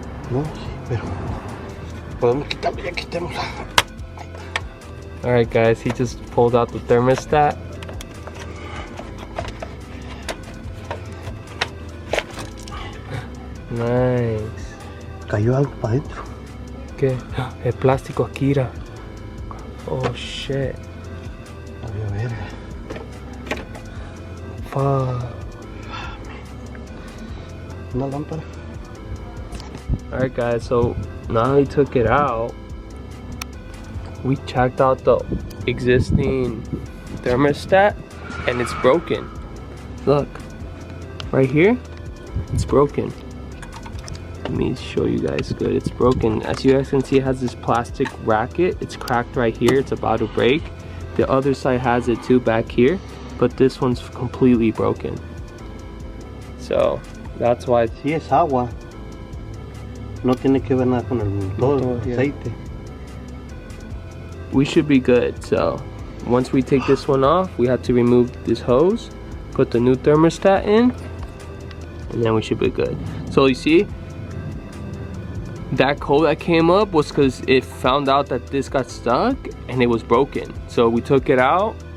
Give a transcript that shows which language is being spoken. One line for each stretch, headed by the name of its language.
Spanish: No, sí, pero podemos quitarlo, ya quitémosla.
English: Alright guys, he just pulled out the thermostat. Nice.
Spanish: Cayó algo para adentro. ¿Qué? El plástico aquí era.
English: Oh shit.
Spanish: A ver.
English: Fuck.
Spanish: Una lámpara.
English: Alright guys, so now he took it out. We checked out the existing thermostat and it's broken. Look, right here, it's broken. Let me show you guys good. It's broken. As you guys can see, it has this plastic racket. It's cracked right here. It's about to break. The other side has it too back here, but this one's completely broken. So that's why.
Spanish: Sí, es agua. No tiene que ver nada con el motor, aceite.
English: We should be good. So once we take this one off, we have to remove this hose, put the new thermostat in, and then we should be good. So you see, that code that came up was because it found out that this got stuck and it was broken. So we took it out